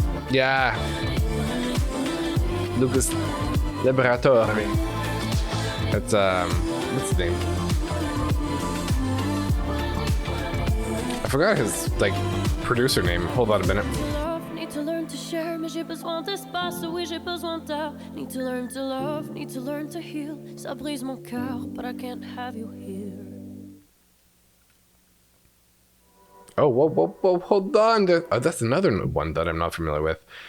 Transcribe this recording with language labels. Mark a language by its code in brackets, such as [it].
[en] Yeah. Lucas Liberator. I mean, it's what's his name? I forgot his like producer name. Hold on a minute. Need to learn to share, [fr] mais j'ai besoin d'espace, oui j'ai besoin d'air. [en] Need to learn to love, need to learn to heal. [fr] Ça brise mon cœur, [en] but I can't have you here. Oh, whoa, hold on. Oh, that's another one that I'm not familiar with.